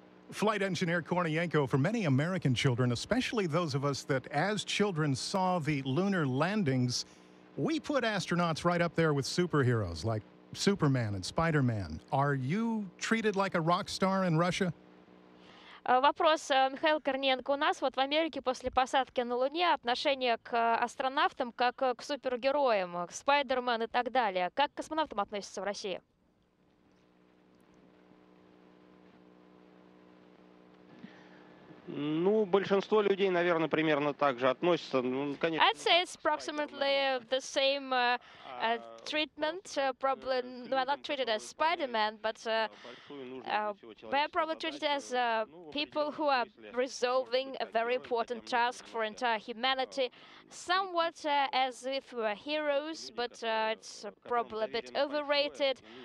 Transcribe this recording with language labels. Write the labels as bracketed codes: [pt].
[en] Flight Engineer Kornienko, for many American children, especially those of us that as children saw the lunar landings, we put astronauts right up there with superheroes like Superman and Spider-Man. Are you treated like a rock star in Russia? [ru] Вопрос, Михаил Корниенко. У нас вот в Америке после посадки на Луне отношение к астронавтам как к супергероям, к Спайдермен и так далее. Как к космонавтам относятся в России? Ну, большинство людей, наверное, примерно так же относятся. Ну, конечно. [en] I'd say it's approximately the same treatment. Probably we're not treated as Spider-Man, but we're probably treated as people who are resolving a very important task for entire humanity. Somewhat as if we were heroes, but it's probably a bit overrated.